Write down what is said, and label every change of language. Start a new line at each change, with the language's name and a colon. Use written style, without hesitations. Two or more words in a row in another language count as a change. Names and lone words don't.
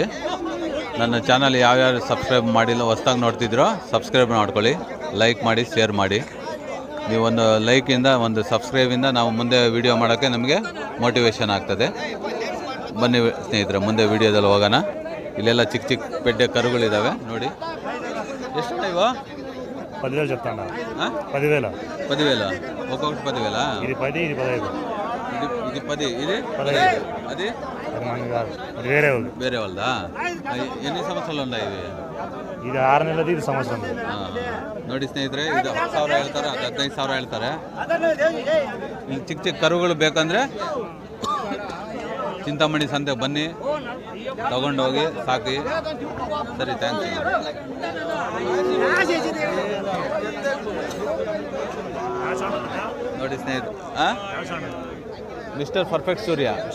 Kannada: ನನ್ನ ಚಾನಲ್ ಯಾವ್ಯಾರು ಸಬ್ಸ್ಕ್ರೈಬ್ ಮಾಡಿಲ್ಲ, ಹೊಸ್ದಾಗಿ ನೋಡ್ತಿದ್ರೋ ಸಬ್ಸ್ಕ್ರೈಬ್ ಮಾಡ್ಕೊಳ್ಳಿ, ಲೈಕ್ ಮಾಡಿ, ಶೇರ್ ಮಾಡಿ. ನೀವೊಂದು ಲೈಕಿಂದ, ಒಂದು ಸಬ್ಸ್ಕ್ರೈಬಿಂದ ನಾವು ಮುಂದೆ ವಿಡಿಯೋ ಮಾಡೋಕ್ಕೆ ನಮಗೆ ಮೋಟಿವೇಶನ್ ಆಗ್ತದೆ. ಬನ್ನಿ ಸ್ನೇಹಿತರೆ, ಮುಂದೆ ವಿಡಿಯೋದಲ್ಲಿ ಹೋಗೋಣ. ಇಲ್ಲೆಲ್ಲ ಚಿಕ್ಕ ಚಿಕ್ಕ ಪಡ್ಡೆ ಕರುಗಳಿದ್ದಾವೆ ನೋಡಿ. ಎಷ್ಟು ಇವು?
Telugu: 10,000 చెప్తాను. 10,000 ఒక్కొక్కటి 10,000. ఇది 10, ఇది 15. ఇది 10, ఇది 15. అది అది వేరే వాళ్ళు. వేరే వాళ్ళదా? ఎన్ని సంవత్సరాలు ఉన్నాయి ఇవి? ఇది 6 నెలలది, ఇది సంవత్సరం.
Kannada: ನೋಡಿ ಸ್ನೇಹಿತರೆ, ಇದು 10,000 ಹೇಳ್ತಾರೆ, 15,000 ಹೇಳ್ತಾರೆ. ಇಲ್ಲಿ ಚಿಕ್ಕ ಚಿಕ್ಕ ಕರುಗಳು ಬೇಕಂದ್ರೆ ಚಿಂತಾಮಣಿ ಸಂತೆಗೆ ಬನ್ನಿ, ತಗೊಂಡೋಗಿ ಸಾಕಿ. ಸರಿ, ಥ್ಯಾಂಕ್ಸ್. ನೋಡಿ ಸ್ನೇಹಿತರೆ, ಮಿಸ್ಟರ್ ಪರ್ಫೆಕ್ಟ್ ಸೂರ್ಯ.